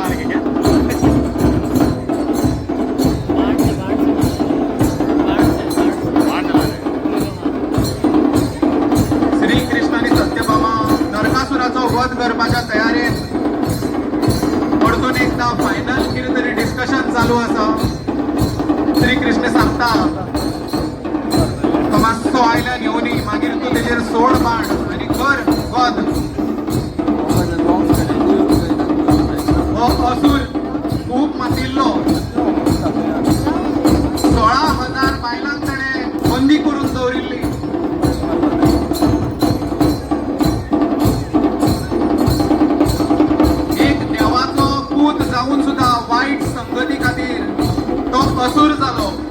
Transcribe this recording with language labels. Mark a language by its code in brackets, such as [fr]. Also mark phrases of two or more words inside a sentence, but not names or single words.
[kok] श्रीकृष्ण आणि सत्यभामा नरकासुराचो वध करपाच्या तयारेन। परतून एकदा फायनल कितें तरी डिस्कशन चालू आसा। श्रीकृष्ण सांगता तो मातसो आयल्यान येवनी, मागीर तूं तेजेर सोड बाण आनी कर वध। हो असुर खूप मातिल्लो 16,000 बायलांक ताणें बंदी करून दवरिल्ली। एक देवाचो पूत जाऊन सुद्धा वाईट संगती खातीर तो असुर जालो।